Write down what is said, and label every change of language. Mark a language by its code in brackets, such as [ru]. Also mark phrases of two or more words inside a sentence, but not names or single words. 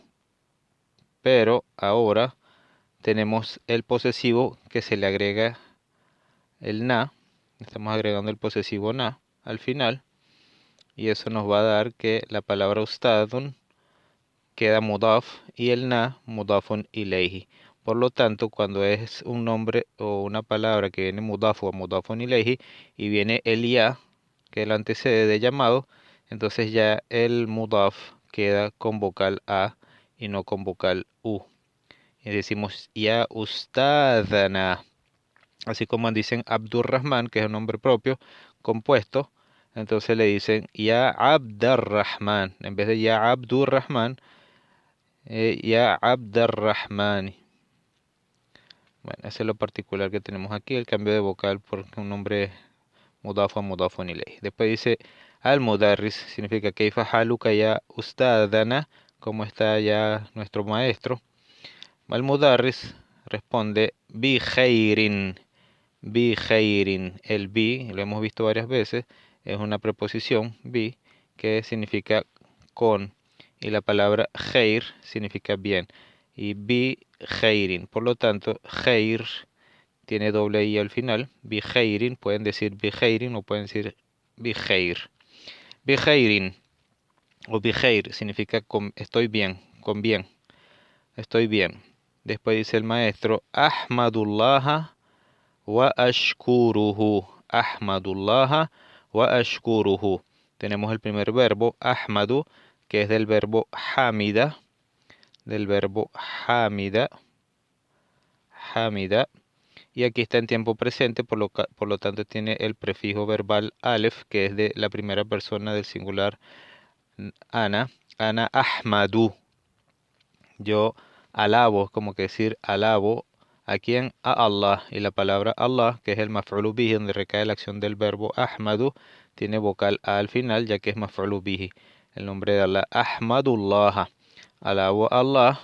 [es] Pero ahora tenemos el posesivo que se le agrega el na. Estamos agregando el posesivo na al final. Y eso nos va a dar que la palabra ustadun queda mudaf y el na [ar] مضاف إليه. [es] Por lo tanto, cuando es un nombre o una palabra que viene mudaf o [ar] مضاف إليه [es] y viene el ya, que lo antecede de llamado, entonces ya el mudaf queda con vocal a y no con vocal u. Y decimos [ar] يا أستاذنا. [es] Así como dicen Abdurrahman, que es un nombre propio compuesto, entonces le dicen ya Abdurrahman. En vez de ya Abdurrahman, ya Abdurrahman. Bueno, ese es lo particular que tenemos aquí, el cambio de vocal por un nombre mudafo a [ar] مضاف إليه. [es] Después dice al-mudarris, significa [ar] كيف حالك يا أستاذنا, [es] como está ya nuestro maestro. Al-mudarris responde [ar] بخير. بخير. [es] El bi, lo hemos visto varias veces, es una preposición bi que significa con y la palabra khair significa bien y [ar] بخير. [es] Por lo tanto, khair tiene doble i al final. [ar] بخير, [es] pueden decir [ar] بخير [es] o pueden decir [ar] بخير. بخير [es] o [ar] بخير [es] significa estoy bien, con bien, estoy bien. Después dice el maestro, [ar] أحمد الله وأشكره. أحمد الله وأشكره. [es] Tenemos el primer verbo, ahmadu, que es del verbo [ar] حمد حمد, [es] y aquí está en tiempo presente, por lo tanto tiene el prefijo verbal alef, que es de la primera persona del singular ana, [ar] أنا أحمد. [es] Yo alabo, como que decir alabo. ¿A quién? A Allah. Y la palabra Allah, que es el [ar] مفعول به, [es] donde recae la acción del verbo ahmadu, tiene vocal A al final, ya que es [ar] مفعول به. [es] El nombre de Allah, [ar] أحمد الله. [es] Alabo a Allah.